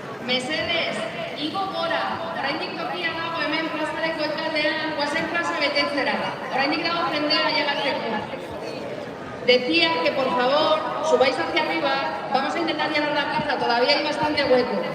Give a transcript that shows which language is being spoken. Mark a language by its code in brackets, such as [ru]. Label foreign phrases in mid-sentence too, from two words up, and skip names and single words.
[eu] Mesedez, Igo gora, oraindik tokia dago hemen plazareko ekaldean, guazen plaza betetzera. Oraindik dago jendea ailegatzeko. [es] Decía que por favor subáis hacia arriba, vamos a intentar llenar la plaza, todavía hay bastante hueco.